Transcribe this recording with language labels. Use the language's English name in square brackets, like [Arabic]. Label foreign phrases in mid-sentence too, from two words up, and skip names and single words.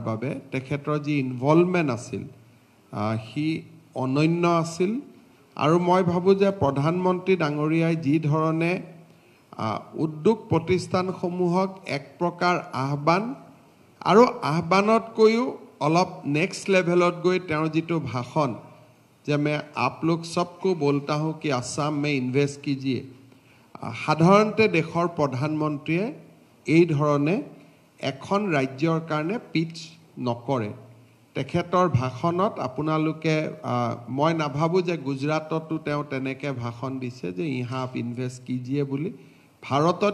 [Assamese] বাবে তেখেতৰ যি ইনভলভমেণ্ট আছিল সি অনন্য আছিল আৰু মই ভাবোঁ যে প্ৰধানমন্ত্ৰী ডাঙৰীয়াই যি ধৰণে উদ্যোগ প্ৰতিষ্ঠানসমূহক এক প্ৰকাৰ আহ্বান আৰু আহ্বানতকৈও অলপ [English] next levelত [Assamese] গৈ তেওঁৰ যিটো ভাষণ যে [Hindi] मैं आप लोग सबको बोलता हूँ कि आसाम में इन्वेस्ट कीजिए [Assamese] সাধাৰণতে দেশৰ প্ৰধানমন্ত্ৰীয়ে এই ধৰণে এখন ৰাজ্যৰ কাৰণে পিচ নকৰে তেখেতৰ ভাষণত আপোনালোকে মই নাভাবোঁ যে গুজৰাটতো তেওঁ তেনেকৈ ভাষণ দিছে যে [Hindi] यहाँ आप इन्वेस्ट कीजिए [Assamese] বুলি ভাৰতত